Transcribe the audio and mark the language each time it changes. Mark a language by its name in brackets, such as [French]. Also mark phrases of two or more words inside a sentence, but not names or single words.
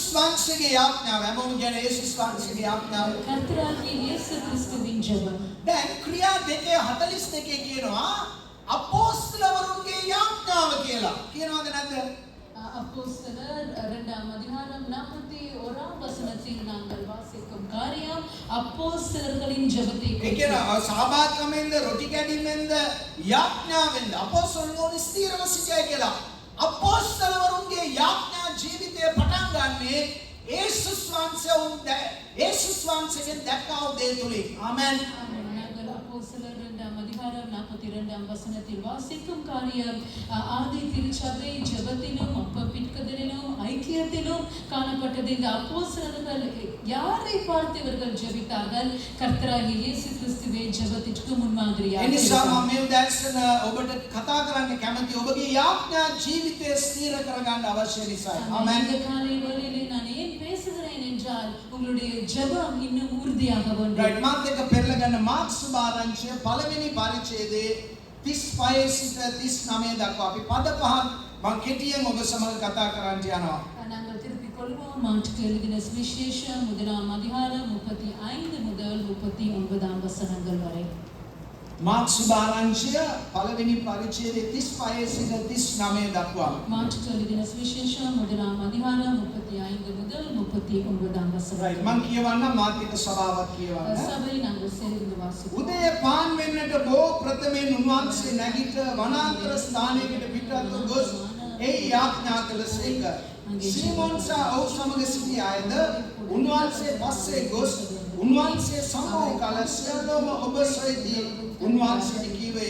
[Sinhala] වහන්සේගේ යාඥාව හැමෝම කියන යේසුස් වහන්සේගේ යාඥාව. [Tamil] கர்த்தராகிய இயேசு கிறிஸ்துவின் ஜெபம். [Sinhala] දැන් ක්‍රියා 2:42 කියනවා අපෝස්තලවරුන්ගේ යාඥාව කියලා. කියනවද නැද්ද? [Tamil] அப்போஸ்தலர் 2ஆம் அதிகாரம் 41ஆம் வசனத்தில் நாங்கள் வாசிக்கும் காரியம் அப்போஸ்தலர்களின் ஜெபத்தை [Sinhala] ඒ කියන සහභාගීකමෙන්ද රොටි කැඩීමෙන්ද යාඥාවෙන්ද අපෝස්තලවරුන් ස්ථිරව සිටියයි කියලා. අපෝස්තලවරුන්ගේ යාඥා ජීවිතය පටන් ගන්නේ යේසුස් වහන්සේගෙන් දැක්කා වූ දේ තුලින්. ආමෙන්. [Tamil] நாங்கள் அப்போஸ்தலர் 2ஆம் அதிகாரம் 42ஆம் வசனத்தில் வாசிக்கும் காரியம் ஆதி திருச்சபை ஜெபத்திலும் அப்பப்பிற்கதலிலும் ஐக்கியத்திலும் காணப்பட்டது. இந்த அப்போஸ்தலர்கள் யாரை பார்த்து இவர்கள் ஜெபித்தார்கள்? கர்த்தராகிய இயேசு கிறிஸ்துவே ஜெபத்திற்கு முன்மாதிரியாக. [Sinhala] එනිසා මම මේ දැක්සන ඔබට කතා කරන්න කැමති ඔබගේ යාඥා ජීවිතය ස්ථිර කරගන්න අවශ්‍ය නිසායි. ආමෙන්. [Tamil] இந்த காலை வேளையிலே நான் ஏன் பேசுகிறேன் என்றால் உங்களுடைய ஜெபம் இன்னும் உறுதியாக வேண்டும். [Sinhala] රයිට් මාත් එක්ක පෙරලගන්න මාර්ක්ස් සුභාරංචිය පළවෙනි පරිච්ඡේදයේ 35 සිට 39 දක්වා අපි පද පහක් මම කෙටියෙන් ඔබ සමග කතා කරන්න යනවා. [Tamil] நாங்கள் திருப்பிக் கொள்வோம். மாற்றுக்கு எழுதின சுவிசேஷம் 1ஆம் அதிகாரம் 35 முதல் 39ஆம் வசனங்கள் வரை. [Sinhala] මාර්ක්ස් සුභාරංචිය පළවෙනි පරිච්ඡේදයේ 35 සිට 39 දක්වා. [Tamil] மாற்றுக்கு எழுதின சுவிசேஷம் 1ஆம் அதிகாரம் 35 முதல் 39ஆம் வசனம். [Sinhala] රයිට් මම කියවන්න මාත් එක්ක සභාවක් කියවන්න. [Tamil] சபை நாங்கள் சேர்ந்து வாசிப்போம். [Sinhala] උදේ පාන් වෙන්නට බෝ ප්‍රථමයෙන් උන්වහන්සේ නැගිට වනාන්තර ස්ථානයකට පිටත් ගොස් එහි යාඥා කළසේක. සීමෝන් සහ ඔහු සමග සිටි අයද උන්වහන්සේ පස්සේ ගොස් උන්වහන්සේ සමෝ කල සියලුම ඔබ සොයදී උන්වහන්සේට කීවේය.